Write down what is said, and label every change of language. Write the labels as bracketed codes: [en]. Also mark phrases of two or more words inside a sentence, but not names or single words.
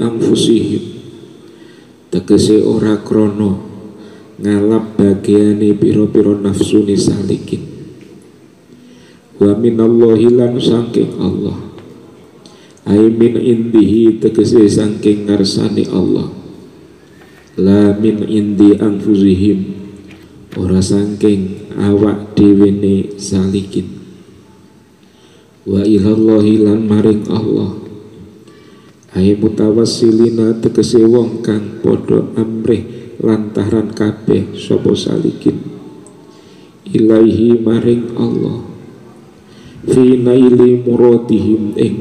[jv] anfusihim, tegese ora krono ngalap bagiane piro-piro nafsune salikin [ar] ومن الله [jv] lan saking Allah [ar] أي من عنده [jv] tegese saking ngarsane Allah [ar] لا من عند أنفسهم [jv] ora saking awak dhewene salikin [ar] وإلى الله [jv] lan maring Allah [ar] أي متوسلين [jv] tegese wong kang padha amrih lantaran kabeh sapa salikin ilaihi maring Allah [ar] في نيل مرادهم [jv] ing